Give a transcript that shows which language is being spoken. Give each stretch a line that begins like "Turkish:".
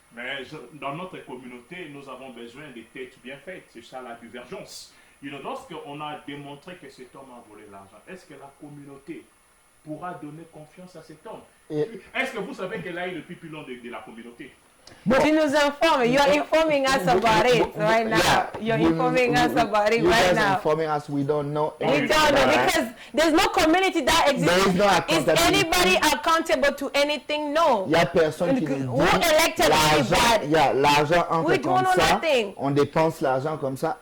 French: Mais dans notre communauté, nous avons besoin des têtes bien faites. C'est ça la divergence. Lorsqu'on a démontré que cet homme a volé l'argent, est-ce que la communauté pourra donner confiance à cet homme? Est-ce que vous savez qu'elle a eu le pupillon de la communauté? Tu nous informes.
English: You are informing us about it right now. You're informing us about it right now. Informing us, we don't know. We don't know because there's no community that exists. There is no Is anybody accountable to anything? No.
French: Il n'y a personne qui nous
English: Who elected anybody?
French: Il y a l'argent entre comme ça.
English: Nothing.
French: On dépense l'argent comme ça.